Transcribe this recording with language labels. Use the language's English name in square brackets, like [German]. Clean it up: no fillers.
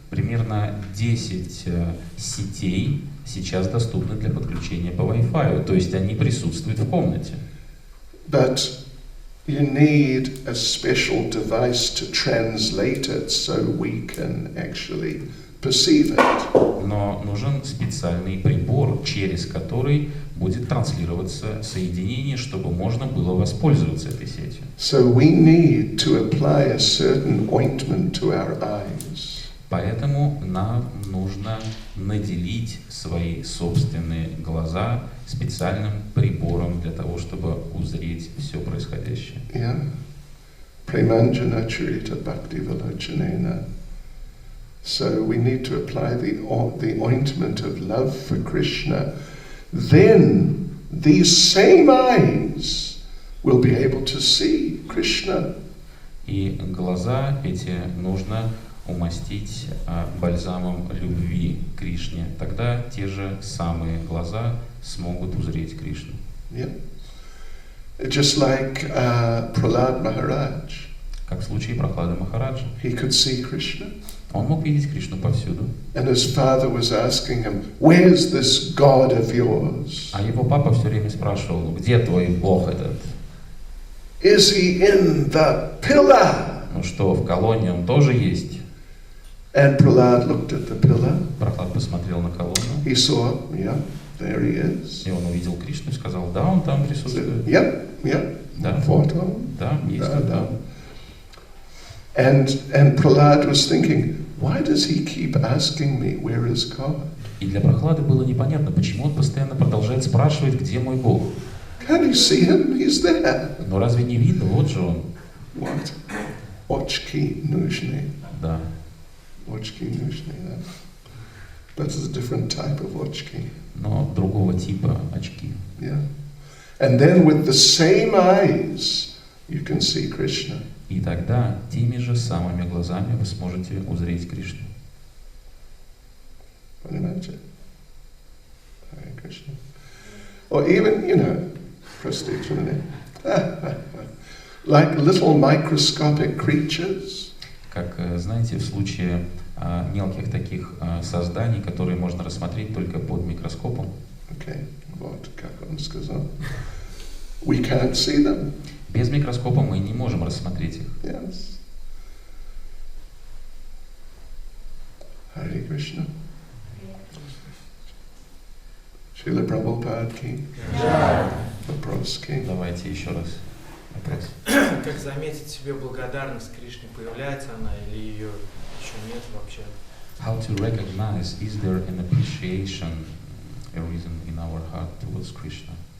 [Russian] Примерно 10 сетей сейчас доступны для подключения по Wi-Fi, то есть они присутствуют в комнате. [English] But you need a special device to translate it so we can actually perceive it. [Russian] Но нужен специальный прибор, через который будет транслироваться соединение, чтобы можно было воспользоваться этой сетью. [English] So we need to apply a certain ointment to our eyes. [Russian] Поэтому нам нужно наделить свои собственные глаза специальным прибором для того, чтобы узреть все происходящее. [Sanskrit] Yeah. Premanjana Charita Bhakti Valochanena. [English] So we need to apply the ointment of love for Krishna. Then these same eyes will be able to see Krishna. [Russian] И глаза эти нужно умастить бальзамом любви к Кришне. Тогда те же самые глаза смогут узреть Кришну. [English] Yeah. Just like Prahlad Maharaj. [Russian] Как в случае Прохлады Махараджа. [English] He could see Krishna. [Russian] Он мог видеть Кришну повсюду. [English] And his father was asking him, "Where's this God of yours?" [Russian] А его папа все время спрашивал, где твой Бог этот? [English] Is he in the pillar? [Russian] Ну что, в колонне он тоже есть? [English] And Prahlad looked at the pillar. [Russian] Прохлад посмотрел на колонну. [English] He saw, yeah, there he is. [Russian] И он увидел Кришну и сказал, да, он там присутствует. [English] Yep. [Russian] Да. [English] Photo. [Russian] Да, есть он там. [English] And Prahlad was thinking, why does he keep asking me, where is God? [Russian] И для Прохлады было непонятно, почему он постоянно продолжает спрашивать, где мой Бог. [English] Can't you see him? He's there. [Russian] Но разве не видно? Вот же он. [English] What? [Russian] Очки нужны. Да. Очки нужны, да. [English] But it's a different type of очки. [Russian] но другого типа очки. [English] Yeah. And then with the same eyes, you can see Krishna. [Russian] И тогда теми же самыми глазами вы сможете узреть Кришну. Понимаете? Hare Krishna. [English] Or even, you know, [Russian] простите меня, [English] like little microscopic creatures. [Russian] Как, знаете, в случае мелких таких созданий, которые можно рассмотреть только под микроскопом. Okay, вот, как он сказал. [English] We can't see them. [Russian] Без микроскопа мы не можем рассмотреть их. [English] Yes. Hare Krishna. [Russian] Шрила Прабхупад ки. Вопрос ки. Давайте еще раз вопрос. Как заметить в себе благодарность Кришне? Появляется она или ее еще нет вообще? [English] How to recognize, is there an appreciation, a reason in our heart towards Krishna?